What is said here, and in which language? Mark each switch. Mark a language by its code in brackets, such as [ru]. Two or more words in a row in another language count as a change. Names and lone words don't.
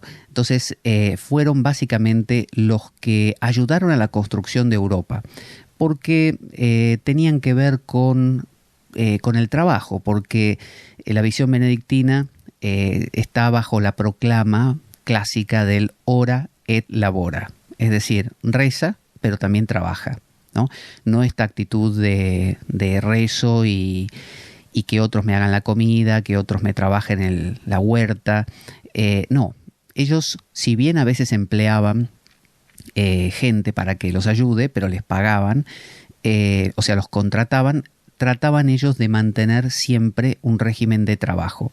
[es] Entonces fueron básicamente los que ayudaron a la construcción de Europa, porque tenían que ver con el trabajo, porque la visión benedictina está bajo la proclama clásica del [la] ora et labora, [es] es decir, reza, pero también trabaja, ¿no? No esta actitud de rezo y que otros me hagan la comida, que otros me trabajen en la huerta. No, ellos, si bien a veces empleaban gente para que los ayude, pero les pagaban, o sea, los contrataban, trataban ellos de mantener siempre un régimen de trabajo.